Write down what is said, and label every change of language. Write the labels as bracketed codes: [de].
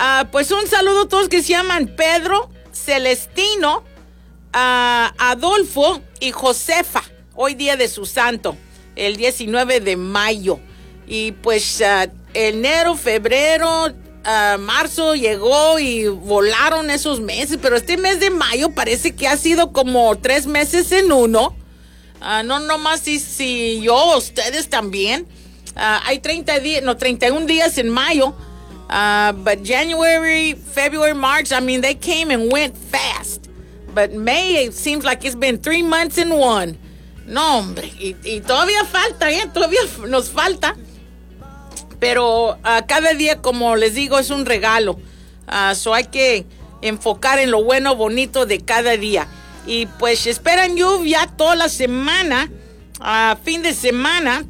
[es] Pues un saludo a todos que se llaman Pedro, Celestino, Adolfo y Josefa, hoy día de su santo, el 19 de mayo. Y pues enero, febrero, marzo llegó y volaron esos meses, pero este mes de mayo parece que ha sido como 3 meses en uno. No más si yo, ustedes también. Hay 31 días en mayo, [en] but January, February, March, I mean, they came and went fast. But May, it seems like it's been 3 months in one. [es] No, hombre. Y todavía falta, ¿eh? Todavía nos falta. Pero cada día, como les digo, es un regalo. So hay que enfocar en lo bueno, bonito de cada día. Y pues esperan lluvia toda la semana. Fin de semana.